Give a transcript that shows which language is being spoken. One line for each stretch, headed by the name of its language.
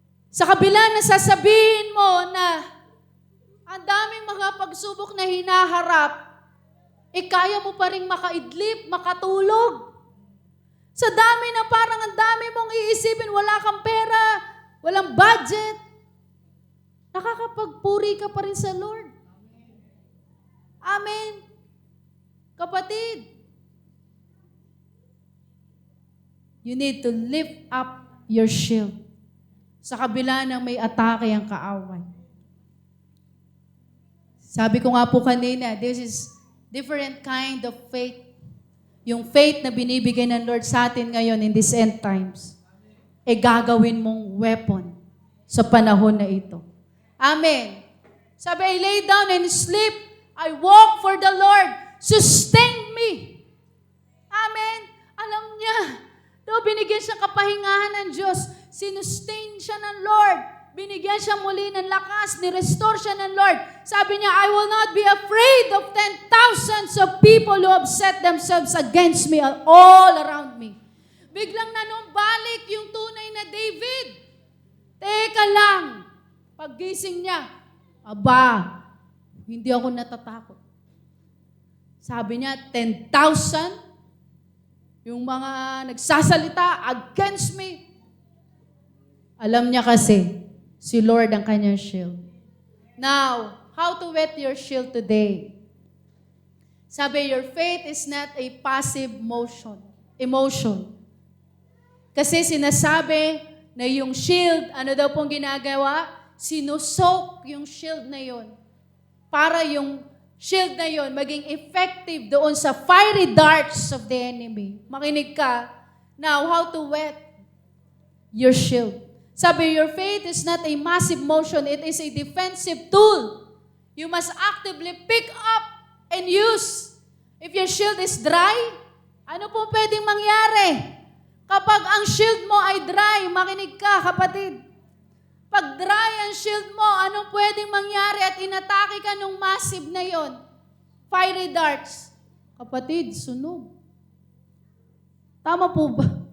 Filipino: Sa kabila na sasabihin mo na ang daming mga pagsubok na hinaharap, kaya mo pa rin makaidlip, makatulog. Sa dami na parang ang dami mong iisipin, wala kang pera, walang budget, nakakapagpuri ka pa rin sa Lord. Amen.
English: Kapatid, you need to lift up your shield.
Filipino: Sa kabila ng may atake ang kaaway. Sabi ko nga po kanina,
English: this is different kind of faith.
Filipino: Yung faith na binibigay ng Lord sa atin ngayon
English: in these end times,
Filipino: gagawin mong weapon sa panahon na ito. Amen.
English: Sabi, I lay down and sleep. I walk for the Lord. Sustain me. Amen.
Filipino: Alam niya, binigyan siya kapahingahan ng Diyos. Sinustain siya ng Lord. Binigyan siya muli ng lakas. Nirestore siya ng Lord.
English: Sabi niya, I will not be afraid of 10,000s of people who have set themselves against me all around me.
Filipino: Biglang nanumbalik yung tunay na David. Teka lang. Paggising niya, aba, hindi ako natatakot. Sabi niya, 10,000? Yung mga nagsasalita against me. Alam niya kasi, si Lord ang kanyang shield.
English: Now, how to whet your shield today? Sabi, your faith is not a passive emotion.
Filipino: Kasi sinasabi na yung shield, ano daw pong ginagawa? Sinusok yung shield na yon para yung shield na yon maging effective doon sa fiery darts
English: of the enemy.
Filipino: Makinig ka.
English: Now, how to whet your shield? Sabi, your faith is not a massive motion. It is a defensive tool. You must actively pick up and use. If your shield is dry,
Filipino: ano po pwedeng mangyari? Kapag ang shield mo ay dry, makinig ka, kapatid. Pag dry ang shield mo, anong pwedeng mangyari at inatake ka nung massive na yon? Fiery darts. Kapatid, sunog. Tama po ba?